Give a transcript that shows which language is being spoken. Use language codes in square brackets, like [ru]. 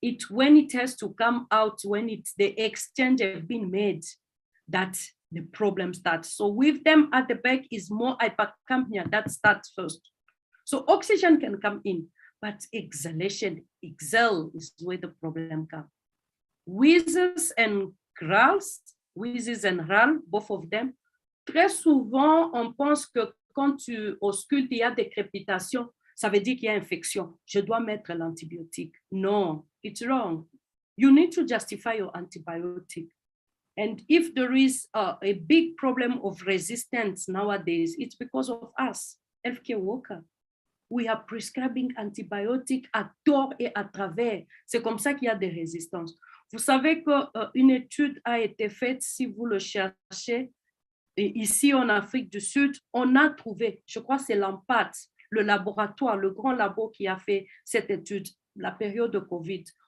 [en] When it has to come out, when the exchange has been made, that the problem starts. So with them at the back is more hypercapnia, that starts first. So oxygen can come in, but exhale is where the problem comes. Wheezes and growls, both of them. [fr] Très souvent, on pense que quand tu auscultes, il y a des crépitations, ça veut dire qu'il y a infection. Je dois mettre l'antibiotique. [en] No, it's wrong. You need to justify your antibiotic. And if there is a big problem of resistance nowadays, it's because of us, healthcare workers. We are prescribing [fr] antibiotiques à tort et à travers. C'est comme ça qu'il y a des résistances. Vous savez qu'une étude a été faite, si vous le cherchez, et ici en Afrique du Sud, on a trouvé, je crois que c'est l'AMPAT, le laboratoire, le grand labo qui a fait cette étude, la période de COVID.